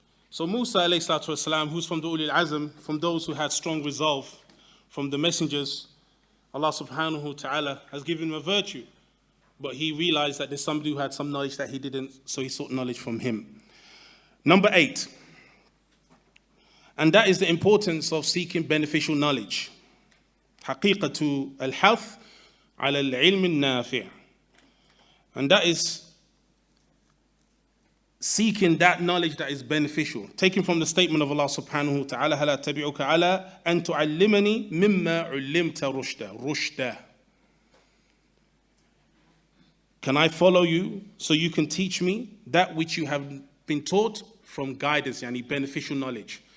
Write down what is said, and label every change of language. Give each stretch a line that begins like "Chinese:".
English: So Musa alayhi salatu wasalam, who's from the Ulil Azm, from those who had strong resolve, from the messengers, Allah subhanahu wa ta'ala has given him a virtue. But he realized that there's somebody who had some knowledge that he didn't, so he sought knowledge from him. Number 8. And that is the importance of seeking beneficial knowledge.
Arabic: حقيقة الحث على العلم النافع.
English: And that is seeking that knowledge that is beneficial. Taken from the statement of Allah subhanahu wa ta'ala,
Arabic: هَلَا تَبِعُكَ عَلَىٰ أَن تُعَلِّمَنِي مِمَّا عُلِّمْتَ رُشْدًا.
English: Can I follow you so you can teach me that which you have been taught from guidance, beneficial knowledge.